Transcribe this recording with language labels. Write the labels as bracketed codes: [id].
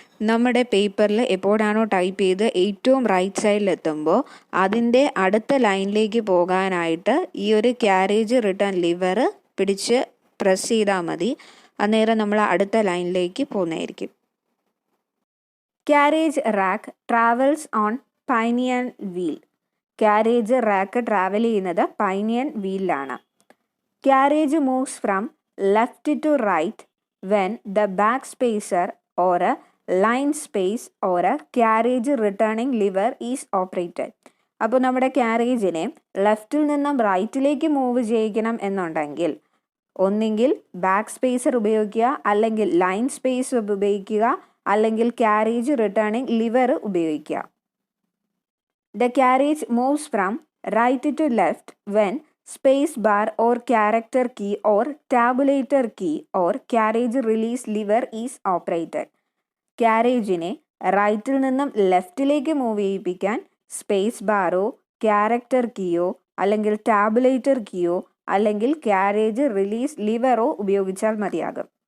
[ml] നമ്മുടെ പേപ്പറിൽ എപ്പോഴാണോ ടൈപ്പ് ചെയ്ത് ഏറ്റവും റൈറ്റ് സൈഡിലെത്തുമ്പോൾ അതിൻ്റെ അടുത്ത ലൈനിലേക്ക് പോകാനായിട്ട് ഈ ഒരു ക്യാരേജ് റിട്ടേൺ ലിവർ പിടിച്ച് പ്രസ് ചെയ്താൽ മതി. അന്നേരം നമ്മൾ അടുത്ത ലൈനിലേക്ക് പോകുന്നതായിരിക്കും. [en] Carriage rack travels on pinion wheel. [ml] Carriage rack travel ചെയ്യുന്നത് പൈനിയൻ വീലിലാണ്. [en] Carriage moves from left to right when the back spacer or a line space or a carriage returning lever is operated. [ml] അപ്പോൾ നമ്മുടെ ക്യാരേജിനെ ലെഫ്റ്റിൽ നിന്നും റൈറ്റിലേക്ക് മൂവ് ചെയ്യിക്കണം എന്നുണ്ടെങ്കിൽ ഒന്നെങ്കിൽ ബാക്ക് സ്പേസർ ഉപയോഗിക്കുക, അല്ലെങ്കിൽ ലൈൻ സ്പേസ് ഉപയോഗിക്കുക, അല്ലെങ്കിൽ ക്യാരേജ് റിട്ടേണിംഗ് ലിവർ ഉപയോഗിക്കുക. [en] The carriage moves from right to left when space bar or character key or tabulator key or carriage release lever is operated. [ml] ക്യാരേജിനെ റൈറ്റിൽ നിന്നും ലെഫ്റ്റിലേക്ക് മൂവ് ചെയ്യിപ്പിക്കാൻ സ്പേസ് ബാറോ ക്യാരക്ടർ കീയോ അല്ലെങ്കിൽ tabulator കീയോ അല്ലെങ്കിൽ carriage release ലിവറോ ഉപയോഗിച്ചാൽ മതിയാകും.